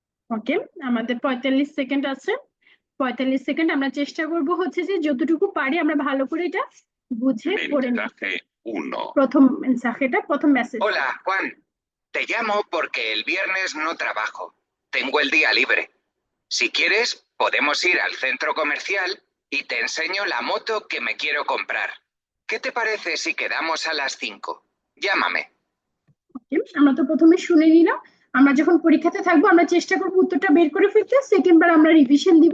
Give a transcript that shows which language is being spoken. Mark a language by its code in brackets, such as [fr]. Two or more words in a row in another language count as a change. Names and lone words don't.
[bn] ওকে, আমাদের 45 সেকেন্ড আছে। 45 সেকেন্ড আমরা চেষ্টা করব হচ্ছে যে যতটুকু পারি আমরা ভালো করে এটা বুঝে পড়ে নিই। [es] Mensaje 1. [bn] প্রথম মেসেজটা, প্রথম মেসেজ। [es] Hola, Juan. Te llamo porque el viernes no trabajo. Tengo el día libre. Si quieres, podemos ir al centro comercial y te enseño la moto que me quiero comprar. ¿Qué te parece si quedamos a las 5? Llámame. [bn] ওকে, আমরা তো প্রথমে শুনে নিলাম। আমরা যখন পরীক্ষাতে থাকবো আমরা চেষ্টা করবো উত্তরটা বের করে ফেলতে, সেকেন্ড বার আমরা রিভিশন দিব।